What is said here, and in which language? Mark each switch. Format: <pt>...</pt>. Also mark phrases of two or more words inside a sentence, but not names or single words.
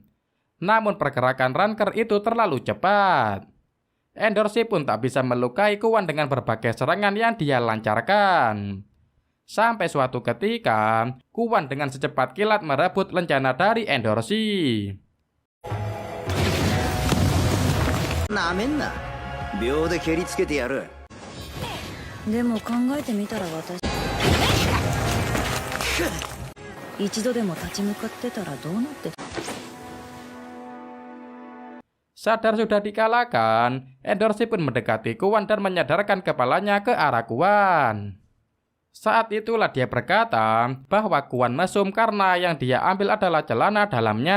<id>Namun pergerakan ranker itu terlalu cepat. Endoroshi pun tak bisa melukai Kuan dengan berbagai serangan yang dia lancarkan. Sampai suatu ketika, Kuan dengan secepat kilat merebut lencana dari Endoroshi.</id> <ja>なめんな。秒で蹴りつけてやる。でも考えてみたら私一度でも立ち向かってたらどうなってた。</ja> <id>Sadar sudah dikalahkan, Endoroshi pun mendekati Kuan dan menyadarkan kepalanya ke arah Kuan. Saat itulah dia berkata bahwa Kuan mesum karena yang dia ambil adalah celana dalamnya.</id>